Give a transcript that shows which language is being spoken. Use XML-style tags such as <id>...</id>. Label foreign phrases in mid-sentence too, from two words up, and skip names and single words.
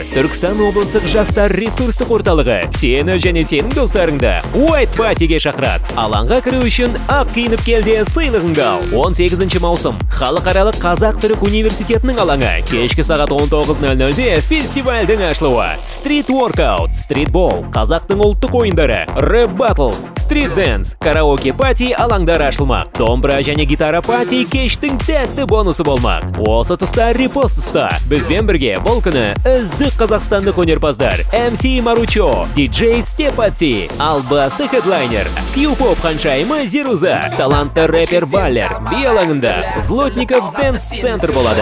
<kk>Түркістан облыстық жастар ресурстық орталығы сені және сенің достарыңды White Party'ге шақырады. Алаңға кіру үшін ақ киініп келде сыйлығыңды ал. 18 маусым Халықаралық Қазақ-Түрік университетінің алаңы. Кешкі сағат 19:00-де фестивальдің ашылуы.</kk> <en>Street workout,</en> <kk>стритбол, қазақтың ұлттық ойындары, рэп battles,</kk> <en>street dance,</en> <kk>караоке пати алаңдары ашылмақ. Домбыра және гитара пати кештің тәтті бонусы болмақ. Осы тұста репост ұста. Бізбен бірге бұл күні үздік қазақстандық өнерпаздар MC Маручо, DJ Степати, ал басты хедлайнер Q-pop ханшайымы Зируза, талантты рэпер Баллер би алаңында Злотников дэнс-центр болады.</kk>